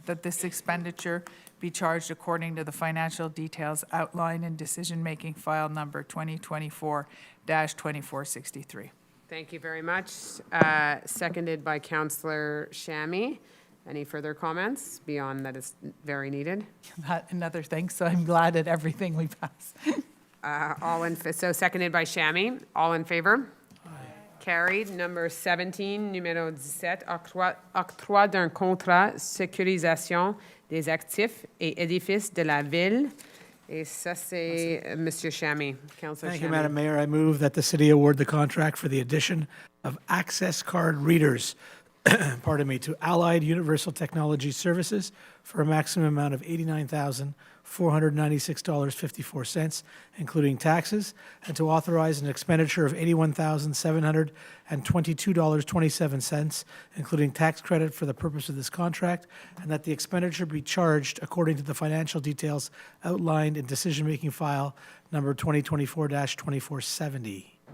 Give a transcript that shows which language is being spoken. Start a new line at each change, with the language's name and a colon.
English: That this expenditure be charged according to the financial details outlined in decision-making file number 2024-2463. Thank you very much. Seconded by Councillor Shammy. Any further comments beyond that is very needed? Not another thing, so I'm glad at everything we pass. So seconded by Shammy. All in favor? Aye. Carried. Number 17,
French: numéro 17, octroi d'un contrat sécurisation des actifs et édifices de la ville. Et ça, c'est Monsieur Shammy.
English: Councillor Thank you, Madam Mayor. I move that the city award the contract for the addition of access card readers, pardon me, to Allied Universal Technology Services for a maximum amount of $89,496.54, including taxes, and to authorize an expenditure of $81,722.27, including tax credit for the purpose of this contract, and that the expenditure be charged according to the financial details outlined in decision-making file number 2024-2470.